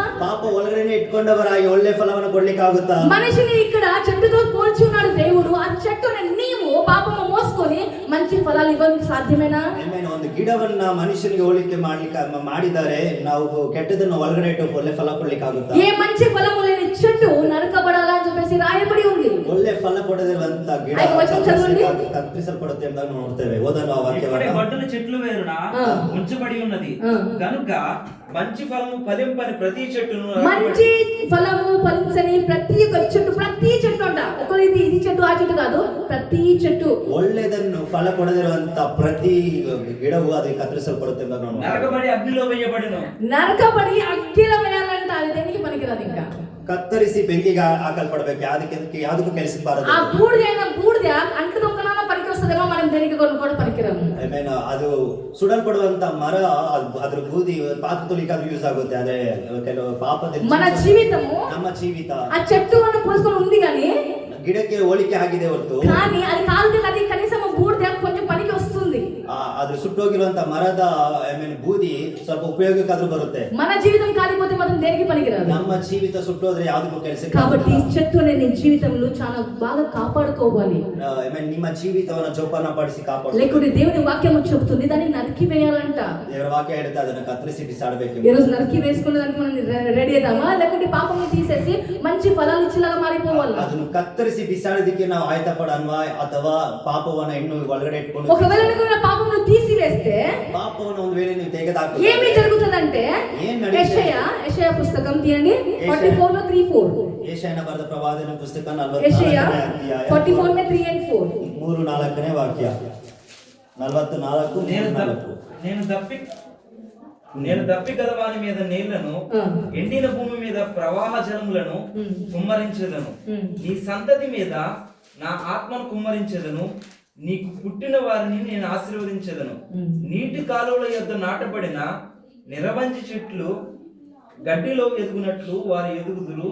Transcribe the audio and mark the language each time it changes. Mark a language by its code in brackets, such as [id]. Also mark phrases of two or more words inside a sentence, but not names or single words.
[kn] ಪಾಪ ಒಳಗಡೆನೆ ಇಟ್ಕೊಂಡವರಾಗಿ ಒಳ್ಳೆ ಫಲವನ್ನು ಕೊಡ್ಲಿಕ್ಕಾಗುತ್ತಾ? [te] మనిషిని ఇక్కడ చెట్టుతో పోల్చి ఉన్నాడు దేవుడు. ఆ చెట్టుని నీవు పాపము మోసుకొని మంచి ఫలాలు ఇవ్వడానికి సాధ్యమేనా? [kn] ಒಂದು ಗಿಡವನ್ನ ಮನುಷ್ಯನಿಗೆ ಹೋಲಿಕೆ ಮಾಡಿದ್ದಾರೆ, ನಾವು ಕೆಟ್ಟದನ್ನು ಒಳಗಡೆ ಇಟ್ಟು ಒಳ್ಳೆ ಫಲ ಕೊಡ್ಲಿಕ್ಕಾಗುತ್ತಾ? [te] ఏ మంచి ఫలము లేని చెట్టు నరకబడాలని చెప్పేసి రాయబడి ఉంది. [kn] ಒಳ್ಳೆ ಫಲ ಕೊಡದಿರುವಂತ ಗಿಡ ಐದು ವಚನ ಚದవండి. ಕತ್ತರಿಸಲ್ಪಡುತ್ತೆ ಅಂತ ನೋಡ್ತೇವೆ. ಓದೋಣ ಆ ವಾಕ್ಯವನ್ನು. [te] గొడ్డలి చెట్లు వేరున ఉంచబడి ఉన్నది కనుక మంచి ఫలము ఫలింపని ప్రతి చెట్టును మంచి ఫలము ఫలించని ప్రతి ఒక్క చెట్టు, ప్రతి చెట్టు అంట, ఒకటి ఇది చెట్టు ఆ చెట్టు కాదు, ప్రతి చెట్టు [kn] ಒಳ್ಳೆದನ್ನು ಫಲ ಕೊಡದಿರುವಂತ ಪ್ರತಿ ಗಿಡವು ಅದು ಕತ್ತರಿಸಲ್ಪಡುತ್ತೆ ಅಂತ ನಾವು [te] నరకబడి అగ్నిలో వేయబడిను. నరకబడి అగ్గిలో వేయాలంట. అది దేనికి పనికిరాదు. ఇంకా [kn] ಕತ್ತರಿಸಿ ಬೆಂಕಿಗೆ ಹಾಕಲ್ಪಡಬೇಕು. ಯಾವ್ದಕ್ಕೂ ಕೆಲಸಕ್ಕೆ ఆ ಬಾರದು. [te] బూడిద అంటు దొంగన పనికి వస్తుందేమో, మనం దేనికి కూడా పనికిరాము. [kn] ಅದು ಸುಡಲ್ಪಡುವಂತ ಮರ, ಅದ್ರ ಬೂದಿ ಪಾತ್ರೆ ತೊಳಿಕಾದ್ರೂ ಯೂಸ್ ಆಗುತ್ತೆ. ಆದ್ರೆ ಕೆಲವು ಪಾಪದ [te] మన జీవితము [kn] ನಮ್ಮ ಜೀವಿತ [te] ఆ చెట్టు అన్న పోల్చుకొని ఉంది కానీ [kn] ಗಿಡಕ್ಕೆ ಹೋಲಿಕೆ ಆಗಿದೆ ಹೊರತು, [te] కానీ అది కాలితే అది కనీసం బూడిద కొంచెం పనికి వస్తుంది. [kn] ಅದು ಸುಟ್ಟೋಗಿರುವಂತ ಮರದ ಬೂದಿ ಸ್ವಲ್ಪ ಉಪಯೋಗಕ್ಕಾದ್ರೂ ಬರುತ್ತೆ. [te] మన జీవితం కాలిపోతే మాత్రం దేనికి పనికిరాదు. [kn] ನಮ್ಮ ಜೀವಿತ ಸುಟ್ಟೋದ್ರೆ ಯಾವ್ದಕ್ಕೂ ಕೆಲಸಕ್ಕೆ [te] కాబట్టి చెట్టు అనే నీ జీవితంలో చాలా బాగా కాపాడుకోవాలి. [kn] ನಿಮ್ಮ ಜೀವಿತವನ್ನ ಜೋಪಾನ ಪಡಿಸಿ ಕಾಪಾಡು. [te] లేకుంటే దేవుని వాక్యం చెబుతుంది దాన్ని నరికి వేయాలంట. [kn] ದೇವರ ವಾಕ್ಯ ಹೇಳುತ್ತೆ ಅದನ್ನ ಕತ್ತರಿಸಿ ಬಿಸಾಡಬೇಕು. [te] ఈ రోజు నరికి వేసుకునే దానికి మనం రెడీ అవుదామా, లేకుంటే పాపం తీసేసి మంచి ఫలాలు ఇచ్చేలాగా మారిపోవాలి? [kn] ಅದನ್ನು ಕತ್ತರಿಸಿ ಬಿಸಾಡೋದಕ್ಕೆ ನಾವು ಆಯ್ತ ಪಡನ್ವಾ ಅಥವಾ ಪಾಪವನ್ನ ಇನ್ನು ಒಳಗಡೆ ಇಟ್ಕೊಂಡು, [te] ఒకవేళ నువ్వు పాపం తీసివేస్తే [kn] ಪಾಪವನ್ನು ಒಂದು ವೇಳೆ ನೀವು ತೆಗೆದಾಕ [te] ఏమి జరుగుతుందంటే, యెషయా పుస్తకం తీయండి 44 లో 3-4. [kn] ಯೆಶಾಯನ ಬರೆದ ಪ್ರವಾದನ ಪುಸ್ತಕ [te] యెషయా [kn] 44ನೇ ಅಧ್ಯಾಯ [hi] 44 में 3 and 4. [kn] 3-4ನೇ ವಾಕ್ಯ. 44 [te] నేను నేను దప్పిగల వాని మీద నీళ్లను ఎండిన భూమి మీద ప్రవాహ జలములను కుమ్మరించెదను. నీ సంతతి మీద నా ఆత్మను కుమ్మరించెదను. నీకు పుట్టిన వారిని నేను ఆశీర్వదించెదను. నీటి కాలువల యొద్ద నాటబడిన నిరవంజి చెట్లు గడ్డిలో ఎదుగునట్లు వారు ఎదుగుదురు.